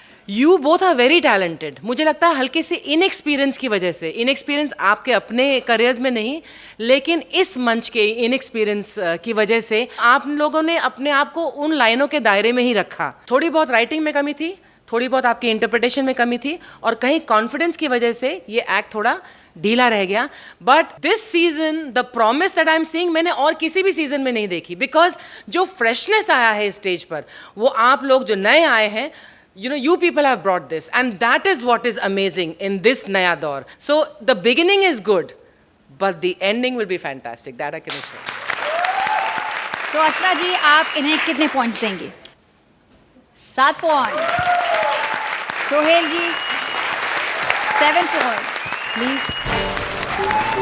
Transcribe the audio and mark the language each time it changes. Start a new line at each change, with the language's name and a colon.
English: You both are very talented.
Hindi: मुझे लगता है हल्के से इनएक्सपीरियंस की वजह से, इनएक्सपीरियंस आपके अपने करियर्स में नहीं, लेकिन इस मंच के इनएक्सपीरियंस की वजह से आप लोगों ने अपने आप को उन लाइनों के दायरे में ही रखा। थोड़ी बहुत राइटिंग में कमी थी, थोड़ी बहुत आपकी इंटरप्रिटेशन में कमी थी, और कहीं कॉन्फिडेंस की वजह से ये एक्ट थोड़ा ढीला रह गया.
English: But this season, the promise that I'm seeing,
Hindi: मैंने और किसी भी सीजन में नहीं देखी.
English: Because
Hindi: जो freshness आया है स्टेज पर, वो आप लोग जो नए आए हैं,
English: you people have brought this, and that is what is amazing in this नया दौर. So the beginning is good, but the ending will be fantastic. That I can assure.
Hindi: तो अर्चना जी, आप इन्हें कितने पॉइंट्स देंगे? 7 point. Sohail ji 7 points please.